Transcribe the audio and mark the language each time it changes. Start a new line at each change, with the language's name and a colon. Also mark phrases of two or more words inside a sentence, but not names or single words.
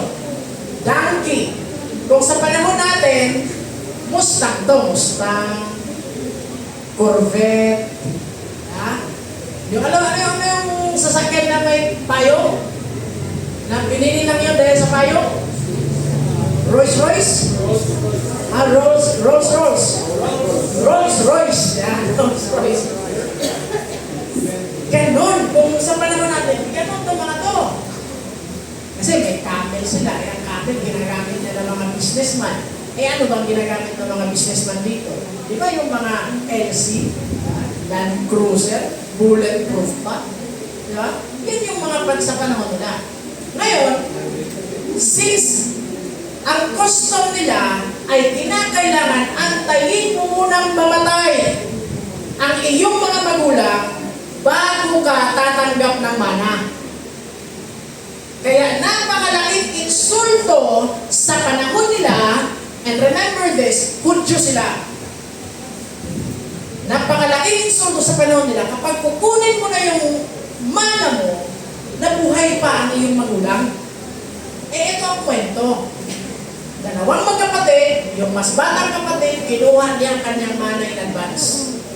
Filipino: Donkey. Kung sa panahon natin, Mustang to. Mustang, Corvette. Ha? Yung alam, ano yung sasakyan na may payo? Na pinili lang yun dahil sa payo? Rolls Royce? Rolls Royce. Rolls Royce. Yeah, Rolls Royce. Ganon. Kung sa panahon natin, ganon to mga to. Kasi may camel sila. Eh, ang camel ginagamit nila ng mga businessman. Eh ano bang ginagamit ng mga businessman dito? Di ba yung mga LC, Land Cruiser, bulletproof pa? Di ba? Yan yung mga sa panahon nila. Ngayon, since ang custom nila ay kinakailangan antayin mo munang mamatay ang iyong mga magulang bago ka tatanggap ng mana. Kaya napakalaking insulto sa panahon nila,
English: and remember this,
Filipino: Hudyo sila. Napakalaking insulto sa panahon nila kapag kukunin mo na yung mana mo, nabuhay pa ang iyong magulang. Eh ito ang kwento. Dalawang magkapatid, yung mas batang kapatid, kinuha niya ang kanyang mana
English: in advance.